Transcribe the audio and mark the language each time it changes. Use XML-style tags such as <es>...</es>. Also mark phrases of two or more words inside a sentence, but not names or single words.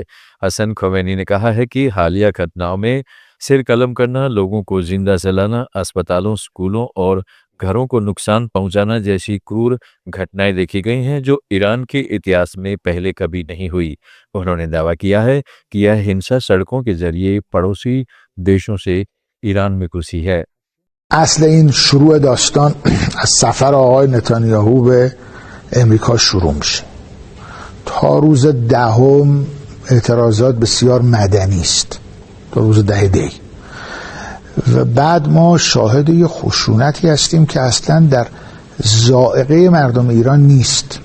<hi>हसन खमैनी ने कहा है कि हालिया घटनाओं में सिर कलम करना, लोगों को जिंदा जलाना, अस्पतालों, स्कूलों और घरों को नुकसान पहुंचाना जैसी क्रूर घटनाएं देखी गई हैं जो ईरान के इतिहास में पहले कभी नहीं हुई। उन्होंने दावा किया है कि यह हिंसा सड़कों के जरिए पड़ोसी देशों से ईरान में घुसी है।</hi> <fa>اصل این شروع داستان از سفر آقای نتانیاهو به امریکا شروع میشه. تا روز 10 اعتراضات بسیار مدنی است، تا روز 10 دی، و بعد ما شاهد یه خشونتی هستیم که اصلا در ذائقه مردم ایران نیست.</fa>